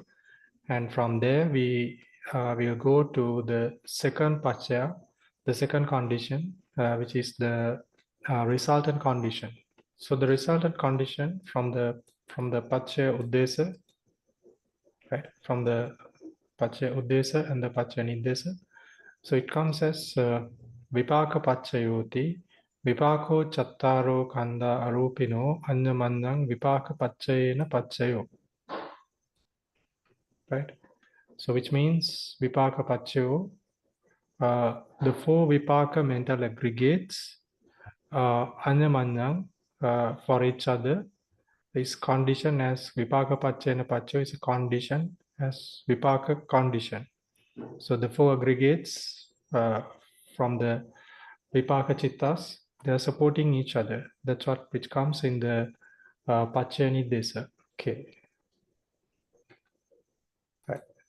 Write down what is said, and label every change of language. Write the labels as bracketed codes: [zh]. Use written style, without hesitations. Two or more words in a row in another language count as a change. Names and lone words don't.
[en] And from there, we will go to the second paccaya, the second condition, which is the resultant condition. So the resultant condition from the paccayuddesa, right? From the paccayuddesa and the paccayaniddesa. [pi] So it comes as vipaka paccayoti, vipako chattaro kanda arupino anyamannang vipaka paccayena paccayo. [en] Right? So which means [pi] vipaka paccayo, [en] the four vipaka mental aggregates, anyamannang, for each other, is conditioned as [pi] vipaka paccayena paccayo [en] is a condition as vipaka condition. So the four aggregates from the [pi] vipaka chittas, [en] they are supporting each other. That's what which comes in the paccayaniddesa. Okay. Right.